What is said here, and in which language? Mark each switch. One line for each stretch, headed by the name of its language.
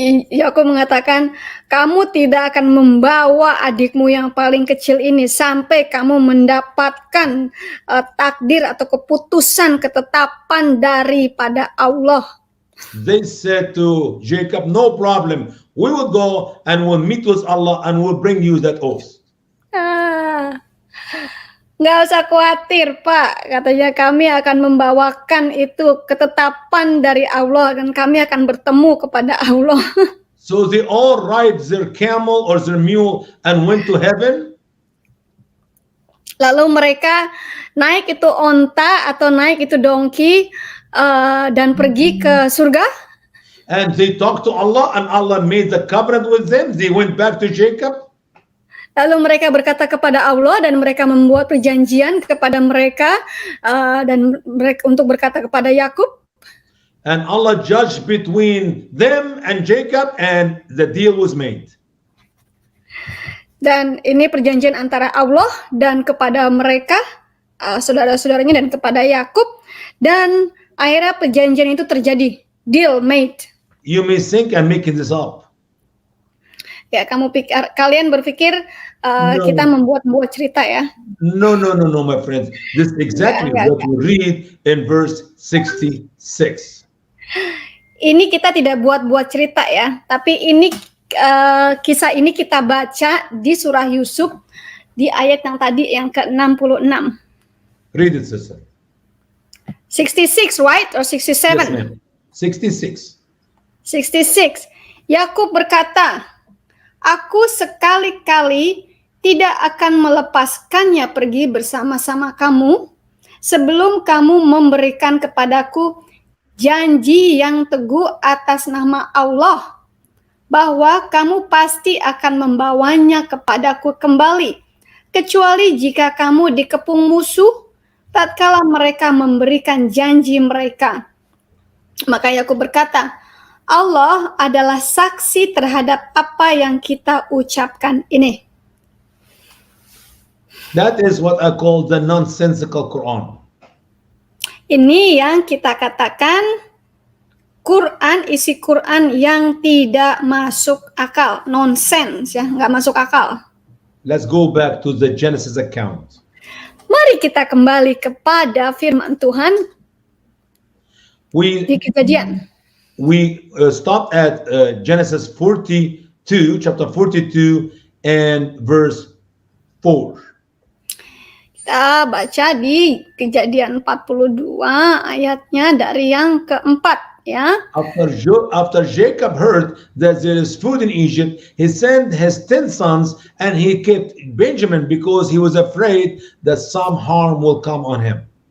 Indonesian: Yakub mengatakan, kamu tidak akan membawa adikmu yang paling kecil ini sampai kamu mendapatkan takdir atau keputusan, ketetapan daripada Allah.
English: They said to Jacob, no problem, we will go and we'll meet with Allah and we'll bring you that oath.
Indonesian: Nggak usah khawatir, Pak. Katanya kami akan membawakan itu ketetapan dari Allah dan kami akan bertemu kepada Allah.
English: So they all ride their camel or their mule and went to heaven.
Indonesian: Lalu mereka naik itu onta atau naik itu donkey dan pergi ke surga.
English: And they talked to Allah and Allah made the covenant with them. They went back to Jacob.
Indonesian: Lalu mereka berkata kepada Allah dan mereka membuat perjanjian kepada mereka dan mereka untuk berkata kepada Yakub.
English: And Allah judged between them and Jacob and the deal was made.
Indonesian: Dan ini perjanjian antara Allah dan kepada mereka, saudara-saudaranya, dan kepada Yakub, dan akhirnya perjanjian itu terjadi,
English: deal made. You may think I'm making this up.
Indonesian: Ya, kalian berpikir kita membuat cerita ya?
English: No, my friends. This is exactly what we read in verse 66.
Indonesian: Ini kita tidak buat cerita ya, tapi ini kisah ini kita baca di surah Yusuf di ayat yang tadi yang ke-66.
English: Read it, sister. 66, right? Or 67? Yes, ma'am. 66. 66.
Indonesian: Yakub berkata, aku sekali-kali tidak akan melepaskannya pergi bersama-sama kamu sebelum kamu memberikan kepadaku janji yang teguh atas nama Allah bahwa kamu pasti akan membawanya kepadaku kembali, kecuali jika kamu dikepung musuh tatkala mereka memberikan janji mereka. Maka Yakub berkata, Allah adalah saksi terhadap apa yang kita ucapkan ini.
English: That is what I call the nonsensical Quran.
Indonesian: Ini yang kita katakan Quran, isi Quran yang tidak masuk akal, nonsense ya, nggak masuk akal.
English: Let's go back to the Genesis account.
Indonesian: Mari kita kembali kepada firman Tuhan di Kejadian.
English: We stopped at Genesis 42, chapter 42 and verse 4.
Indonesian: Kita baca di Kejadian 42 ayatnya dari yang keempat. Ya.
English: After Jacob heard that there is food in Egypt, he sent his 10 sons and he kept Benjamin because he was afraid that some harm will come on him.